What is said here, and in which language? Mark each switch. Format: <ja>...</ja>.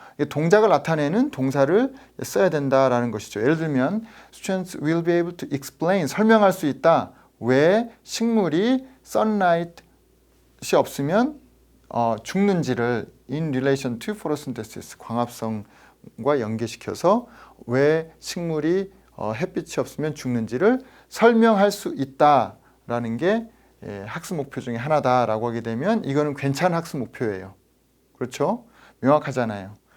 <ko>동작을 나타내는 동사를 써야 된다라는 것이죠.</ko> <en>예를 들면 students will be able to explain,</en> <ko>설명할 수 있다. 왜 식물이 sunlight이 없으면 죽는지를</ko> <en>in relation to photosynthesis,</en> <ko>광합성과 연계시켜서 왜 식물이 햇빛이 없으면 죽는지를 설명할 수 있다라는 게 학습 목표 중에 하나다라고 하게 되면 이거는 괜찮은 학습 목표예요. 그렇죠? 명확하잖아요.</ko>